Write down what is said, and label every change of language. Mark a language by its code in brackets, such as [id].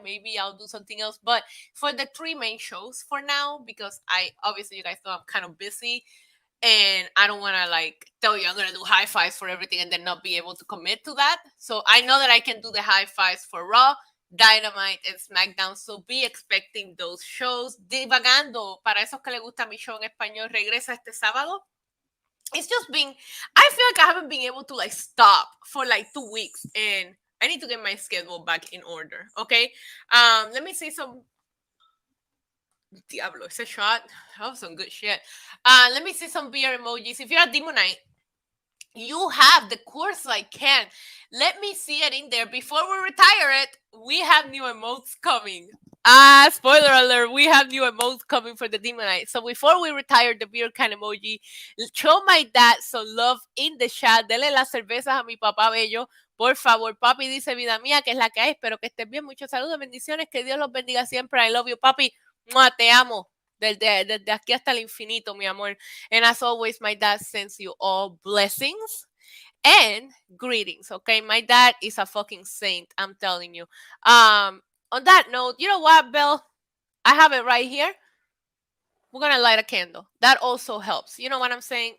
[en] Maybe I'll do something else. But for the three main shows for now, because I obviously you guys know I'm kind of busy, and I don't want to like tell you I'm gonna do high fives for everything and then not be able to commit to that. So I know that I can do the high fives for Raw, Dynamite, and SmackDown. So be expecting those shows. [es] Divagando, para esos que le gusta mi show en español, regresa este sábado. [en] It's just been, I feel like I haven't been able to like stop for like 2 weeks, and I need to get my schedule back in order. Okay. Let me see some. Diablo, it's a shot. That was some good shit. Let me see some beer emojis. If you're a Demonite, you have the course I can. Let me see it in there. Before we retire it, we have new emotes coming. Spoiler alert, we have new emotes coming for the Demonite. So before we retire the beer can emoji, show my dad some love in the chat. [es] Dele las cervezas a mi papá bello. Por favor, papi dice, vida mía, que es la que hay. Espero que estés bien. Muchos saludos, bendiciones. Que Dios los bendiga siempre. [en] I love you, papi. [es] Mua, te amo. Desde aquí hasta el infinito, mi amor. [en] And as always, my dad sends you all blessings and greetings. Okay, my dad is a fucking saint. I'm telling you. On that note, you know what, Bill? I have it right here. We're gonna light a candle. That also helps. You know what I'm saying?